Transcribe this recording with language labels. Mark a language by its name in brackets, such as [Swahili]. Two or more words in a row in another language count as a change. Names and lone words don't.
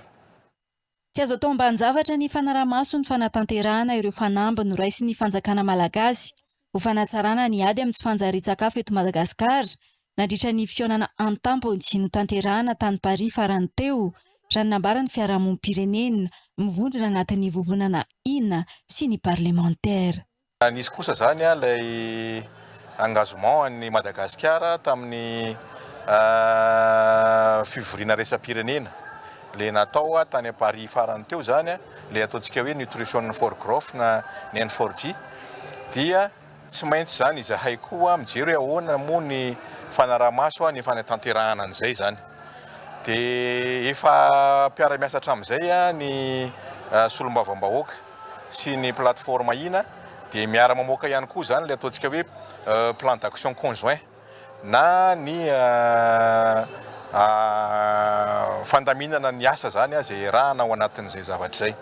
[Malagasy] Tsy azo atao ambanin-javatra ny fanaramaso ny fanatanterahana ireo fanamby no raisy ny fanjakana malagasy ho fanatsarana ny ady amin'ny tsy fanjarian-tsakafo eto Madagasikara nandritra ny fionana an-tampony sy no tanterahana tany Paris farany teo raha nambara ny fiarahamonim-pirenena mivondrona anatin'ny vovonana ina sy ny parlementaire. Nisy kosa zany ilay engagement an'ny Madagasikara tamin'ny fivoriana resam-pirenena le natao tany Paris farany teo zany le ataontsika hoe [English] nutrition for growth [Malagasy] na ny N4G dia tsy maintsy zany izahay koa mijery ahoana moa ny fanaramaso ny fanatanterahana an'izay zany dia efa mpiara-miasa hatramin'izay ny solombavam-bahoaka sy ny plateforme ina dia miara mamoaka ihany koa zany le ataontsika hoe [French] plan d'action conjoint [Malagasy] na ny fandaminana ny asa zany zay rahana ao anatin'izay zavatra zay.